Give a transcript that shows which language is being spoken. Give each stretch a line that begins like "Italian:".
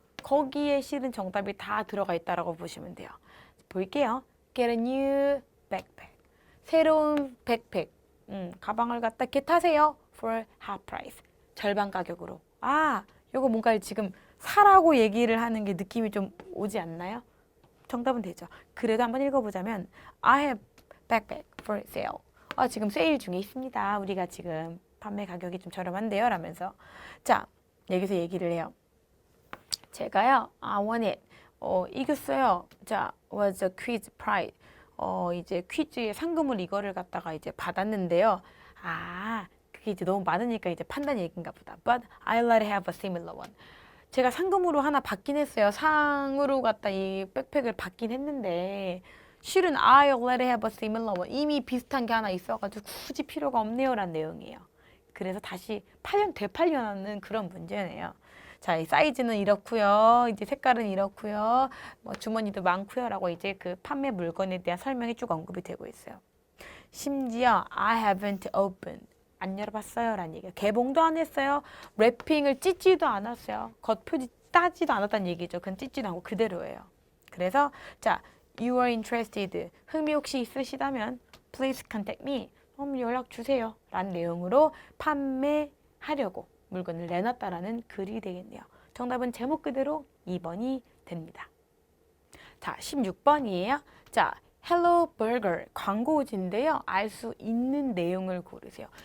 Korean: 거기에 실은 정답이 다 들어가 있다라고 보시면 돼요. 볼게요.
English: Get a new backpack.
Korean: 새로운 백팩. 가방을 갖다 타세요.
English: For half price.
Korean: 절반 가격으로. 요거 뭔가 지금 사라고 얘기를 하는 게 느낌이 좀 오지 않나요? 정답은 되죠. 그래도 한번 읽어보자면
English: I have backpack for sale.
Korean: 지금 세일 중에 있습니다. 우리가 지금 판매 가격이 좀 저렴한데요. 라면서. 자, 여기서 얘기를 해요. 제가요,
English: I want it.
Korean: 이겼어요. 자,
English: was a quiz prize.
Korean: 이제 퀴즈의 상금을 이거를 갖다가 이제 받았는데요. 그게 이제 너무 많으니까 이제 판단 얘기인가 보다.
English: But I'd like to have a similar one.
Korean: 제가 상금으로 하나 받긴 했어요. 상으로 갖다 이 백팩을 받긴 했는데 실은
English: I'd like to have a similar one.
Korean: 이미 비슷한 게 하나 있어가지고 굳이 필요가 없네요 라는 내용이에요. 그래서 다시 되팔려는 그런 문제네요. 자, 이 사이즈는 이렇고요. 이제 색깔은 이렇고요. 뭐 주머니도 많고요라고 이제 그 판매 물건에 대한 설명이 쭉 언급이 되고 있어요. 심지어
English: I haven't opened.
Korean: 안 열어봤어요 라는 얘기예요. 개봉도 안 했어요. 랩핑을 찢지도 않았어요. 겉표지 따지도 않았다는 얘기죠. 그건 찢지도 않고 그대로예요. 그래서 자,
English: you are interested.
Korean: 흥미 혹시 있으시다면
English: please contact me.
Korean: 연락 주세요. 라는 내용으로 판매하려고 물건을 내놨다라는 글이 되겠네요. 정답은 제목 그대로 2번이 됩니다. 자, 16번이에요. 자, 헬로 버거 광고지인데요. 알 수 있는 내용을 고르세요.